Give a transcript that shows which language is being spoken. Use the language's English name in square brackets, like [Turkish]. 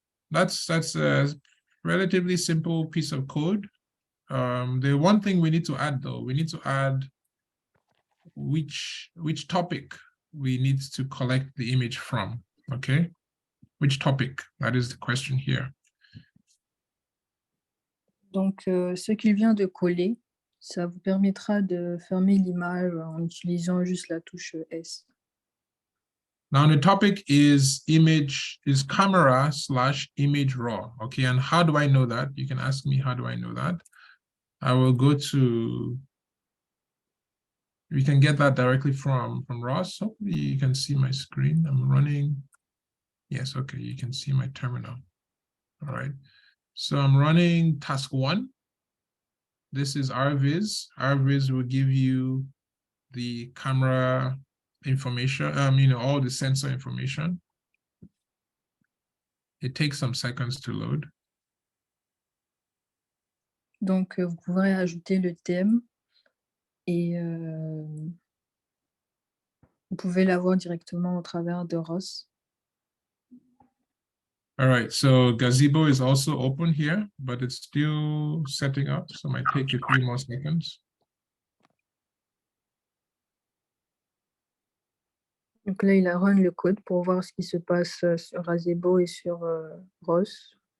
[English] That's a relatively simple piece of code. The one thing we need to add though, we need to add which topic we need to collect the image from. Okay, which topic? That is the question here. [French] Donc, ce qu'il vient de coller, ça vous permettra de fermer l'image en utilisant juste la touche S. [English] Now the topic is camera/image raw. Okay, and how do I know that? You can ask me, how do I know that? I will go to, we can get that directly from Ross. Hopefully you can see my screen. I'm running. Yes, okay, you can see my terminal. All right, so I'm running task 1. This is RViz. RViz will give you the camera information, all the sensor information. It takes some seconds to load. [French] Donc, vous pourrez ajouter le thème et vous pouvez l'avoir directement au travers de Ross. [English] All right, so Gazebo is also open here, but it's still setting up, so it might take a few more seconds. [French] Donc là, il a run le code pour voir ce qui se passe sur Gazebo et sur Ross.